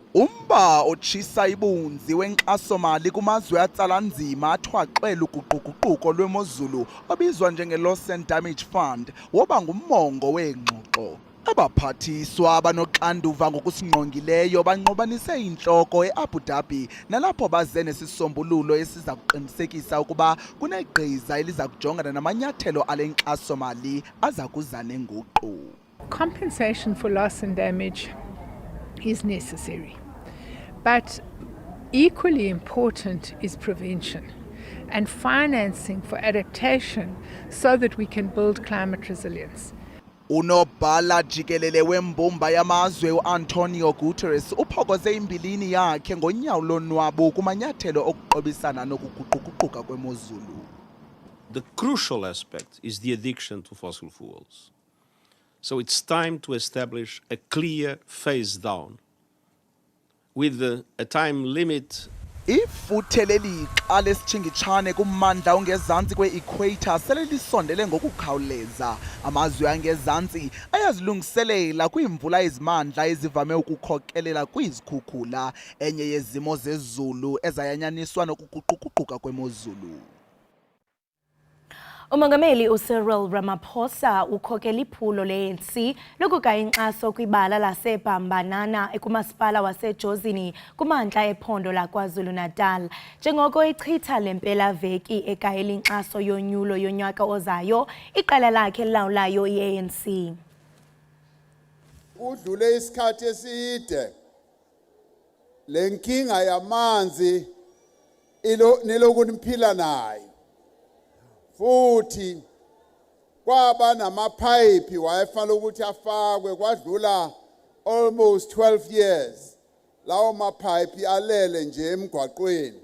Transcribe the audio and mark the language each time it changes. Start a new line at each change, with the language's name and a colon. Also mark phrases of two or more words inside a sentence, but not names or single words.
Xhosa: Umba otshisa ibunzi wenkxaso-mali kumazwe atsala nzima athwaxwela uguquguquko lwemozulu obizwa njenge-Loss and Damage Fund woba ngumongo weengxoxo. Abaphathiswa abanoxanduva ngokusingqongileyo banqobanise intloko eAbu Dhabi nalapho baze nesisombululo esiza kuqinisekisa ukuba kunegqiza eliza kujongana namanyathelo ale nkxaso-mali aza kuza nenguqu.
English: Compensation for loss and damage is necessary, but equally important is prevention and financing for adaptation so that we can build climate resilience.
Xhosa: Unobhala Jikelele wembumba yamazwe uAntonio Guterres uphokoze imbilini yakhe ngonyawo lonwabo kumanyathelo okuqobisana nokuguquguquka kwemozulu.
English: The crucial aspect is the addiction to fossil fuels. So it's time to establish a clear phase down with a time limit.
Xhosa: Ifuthe lelixa lesitshingitshane kummandla ongezantsi kwe-equator sele lisondele ngokukhawuleza. Amazwe angezantsi ayazilungiselela kwiimvula ezimandla ezivame ukukhokelela kwizikhukhula, enye yezimo zezulu ezayanyaniswa nokuguquguquka kwemozulu. Umongameli uCyril Ramaphosa ukhokela iphulo le-ANC lokugaya inkxaso kwibala laseBambanana ekumasipala wasejozini kumantla ephondo laKwaZulu-Natal. Njengoko ichitha le mpelaveki egayela inkxaso yonyulo yonyaka ozayo, iqela lakhe elilawulayo i-ANC.
Zulu: Udlule isikhathi eside le nkinga yamanzi niloku niphila nayo. Futhi kwaba namapipe wayefanele ukuthi afakwe kwadlula
English: almost 12 years
Zulu: lawo mapipe alele nje emgwaqweni.